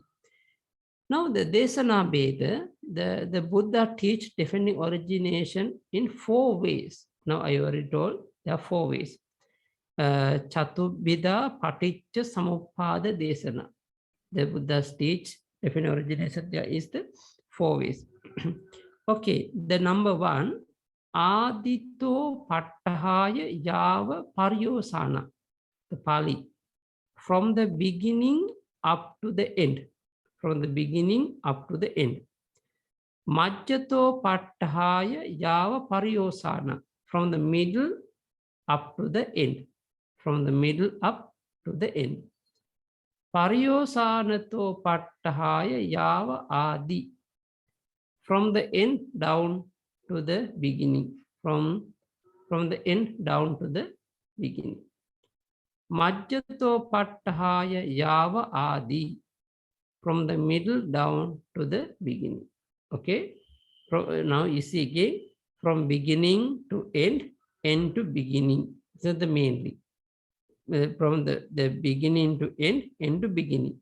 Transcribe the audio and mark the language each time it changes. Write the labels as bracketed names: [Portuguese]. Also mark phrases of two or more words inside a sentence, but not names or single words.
[English] Now the [Pali] Desana Beda, [English] the Buddha teach defending origination in 4 ways. Now I already told there are 4 ways. [Pali] Chatubhida Paṭiccasamuppāda Desana. [English] The Buddha's teach defending origination. There is the 4 ways. Okay, the number 1. [Pali] Ādito paṭṭhāya yāva paryosāna, [English] the Pali, from the beginning up to the end. From the beginning up to the end. [Pali] Majjato paṭṭhāya yāva paryosāna, [English] from the middle up to the end. From the middle up to the end. [Pali] Pariyosanato pattahaya yava adi. [English] From the end down to the beginning. From the end down to the beginning. [Pali] Majjato pattahaya yava adi. [English] From the middle down to the beginning. Okay. Now you see again, from beginning to end, end to beginning. This is the mainly. From the beginning to end, end to beginning.